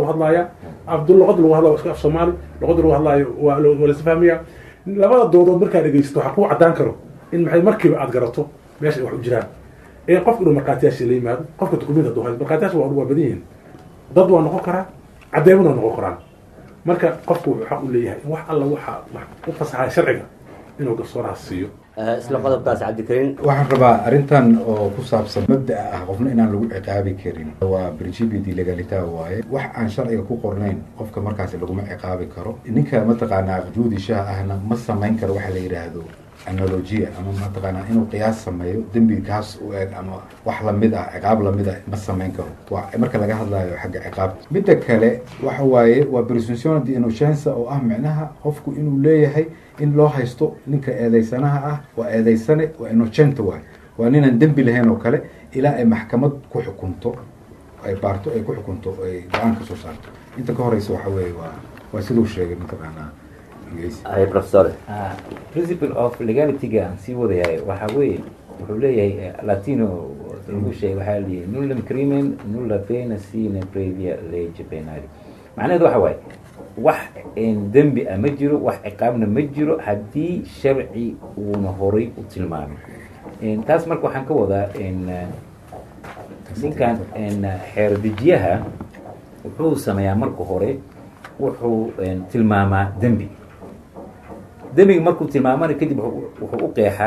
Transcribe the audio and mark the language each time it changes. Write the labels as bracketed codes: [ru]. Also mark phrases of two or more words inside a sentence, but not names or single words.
[so] hadlaaya luqada lagu hadlaayo iska af soomaali luqada lagu hadlaayo waa laysa fahmaya labada doodood markaa dhegeysato waxaa kuu caddaan karo in maxay markiiba aada garato meesha ay wax u jiraan qofka inuu markhaatiyaasha la yimaado qofka dukumiinta hadduu hayo markhaatiyaasha waa badan yihiin dad waa noqon karaa caddeemana waa noqon karaan marka qofku wuxuu xaq u leeyahay in wax alla waxa u fasaxaya sharciga inuu garsoorahaas siiyo isla qodobkaas cabdikariin waxaan rabaa arrintan oo ku saabsan mabda'a ah qofna inaan lagu ciqaabi karin waa [it] principio di legalita [so] waaye wax aan sharciga ku qornayn qofka markaasi laguma ciqaabi karo ninka mataqaanaa juudishaha ahna ma samayn karo waxa la yidhaahdo analogia ama mataqaanaa inuu qiyaas sameeyo dembi kaas u eg ama wax lamid ah ciqaab lamid ah ma samayn karo waa marka laga hadlayo xagga ciqaabta midda kale waxa waaye waa [en] presumption de innocence [so] oo ah micnaha qofku inuu leeyahay in loo haysto ninka eedeysanaha ah waa eedeysane waa innocent waay waa ninaan dembi lahayn oo kale ilaa ay maxkamad ku xukunto ay baarto ay ku xukunto ay go-aan ka soo saarto inta ka horeysa waxa weeye waa siduu sheegay mataqaanaa professor [en] principle of legalityga [so] aan sii wadayahay waxaa weeye wuxuu leeyahay latino lagu sheegay waxaa lihi [la] nullum crimen nulla pena sine previa lege penali [so] macnaheedu waxa waaye wax dembi ah ma jiro wax ciqaabna ma jiro haddii sharci uuna horay u tilmaamin taas marka waxaan ka wadaa ninkan xeerdejiyaha wuxuu sameeyaa marka hore wuxuu tilmaamaa dembiga markuu tilmaamana kadib wuxuu u qeexaa